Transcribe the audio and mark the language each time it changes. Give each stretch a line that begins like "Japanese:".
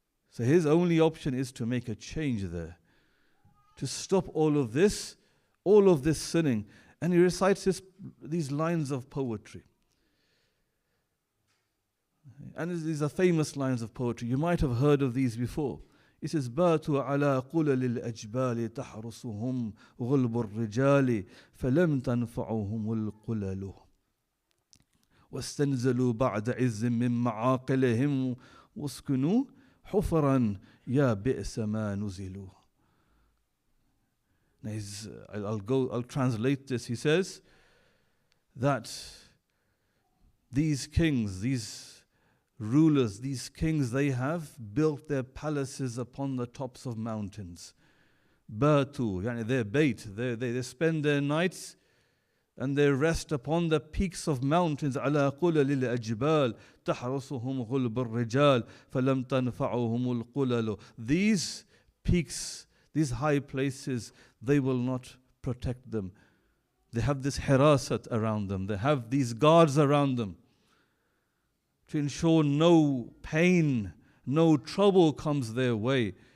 English: So his only option is to make a change there, to stop all of this sinning. And he recites these lines of poetry. And these are famous lines of poetry. You might have heard of these before. He says,
Arabic: باتوا على قلل الأجبال تحرسهم غلب الرجال فلم تنفعهم القلل واستنزلوا بعد عز من معاقلهم واسكنوا حفرا يا بئس ما نزلوا.
English: Now I'll translate this. He says that these kings, these rulers, these kings, they have built their palaces upon the tops of mountains. Batu, yani their bait, they spend their nights and they rest upon the peaks of mountains.
Arabic: على قلل الأجبال تحرسهم غلب الرجال فلم تنفعهم القلل.
English: These peaks, these high places, they will not protect them. They have this hirasat around them. They have these guards around them to ensure no pain, no trouble comes their way.